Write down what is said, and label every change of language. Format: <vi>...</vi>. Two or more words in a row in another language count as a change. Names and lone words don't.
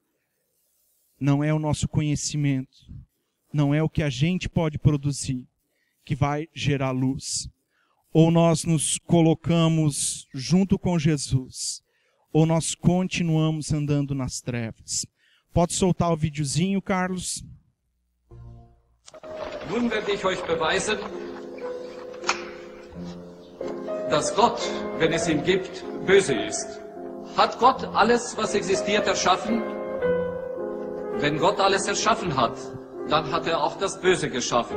<pt>Não é o nosso conhecimento, não é o que a gente pode produzir, que vai gerar luz. Ou nós nos colocamos junto com Jesus, ou nós continuamos andando nas trevas. Pode soltar o videozinho, Carlos?</pt> <de>Nun werde ich euch beweisen, dass Gott, wenn es ihn gibt, böse ist. Hat Gott alles, was existiert, erschaffen? Wenn Gott alles erschaffen hat, dann hat er auch das Böse geschaffen.</de>